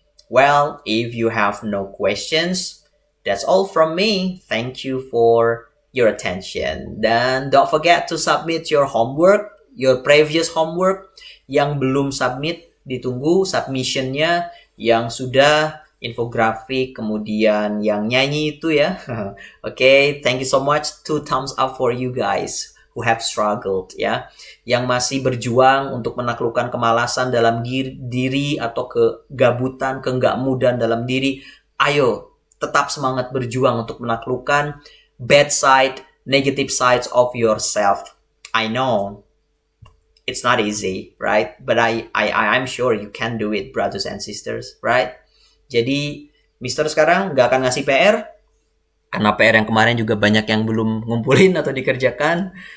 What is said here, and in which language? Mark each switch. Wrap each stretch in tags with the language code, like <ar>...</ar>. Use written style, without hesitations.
<en>Well, if you have no questions, that's all from me. Thank you for your attention.</en> <id>Dan</id> <en>don't forget to submit your homework, your previous homework.</en> <id>Yang belum submit, ditunggu submissionnya. Yang sudah, infografik, kemudian yang nyanyi itu ya.</id> <en>Okay, thank you so much. 2 thumbs up for you guys who have struggled ya.</en> <id>Yang masih berjuang untuk menaklukkan kemalasan dalam diri atau kegabutan, keenggakmudan dalam diri. Ayo, tetap semangat berjuang untuk menaklukkan</id> <en>bad side, negative sides of yourself. I know it's not easy, right? But I'm sure you can do it, brothers and sisters, right?</en> <id>Jadi, Mister sekarang nggak akan ngasih PR, karena PR yang kemarin juga banyak yang belum ngumpulin atau dikerjakan.</id>